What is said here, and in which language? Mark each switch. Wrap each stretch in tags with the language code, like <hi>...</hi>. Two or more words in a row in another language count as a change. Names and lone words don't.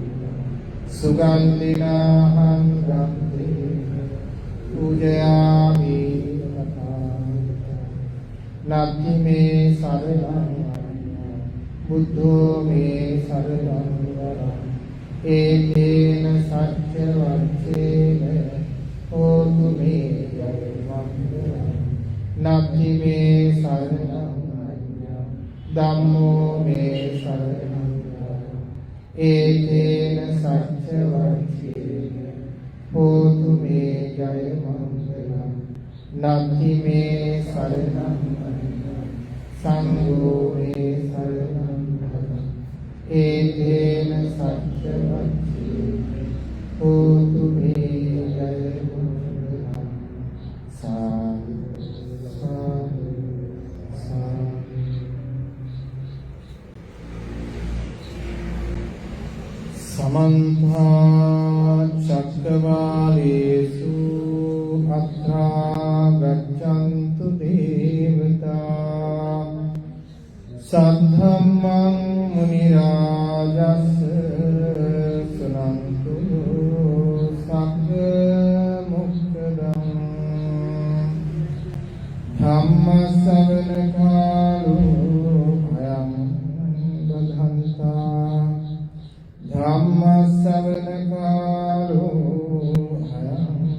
<pi>සුගන්ධිනාහං ගන්ධේ පූජයාමි නත්ති මේ සරණං බුද්ධෝ මේ සරණං වරං ඒකේන සත්‍ය වච්චේන හෝතු මේ ජයමංගලං නත්ති මේ සරණං ධම්මෝ මේ සරණං ඒකේන සත්‍ය වච්චේන හෝතු මේ ජය මංගලං නත්ති මේ සරණං සංඝෝ මේ සරණං ඒකේන සත්‍ය වච්චේන හෝතු මේ ජය මංගලං සාදු සාදු සාදු समन्ता चक्रवालेषु अत्रा गच्छन्तु देवता सद्धम्मं मुनिराजस् सुनन्तु सग्ग मुक्तदं धम्म श्रवण कालो अयं बधन्ता धम्म श्रवण कालो अयं</pi>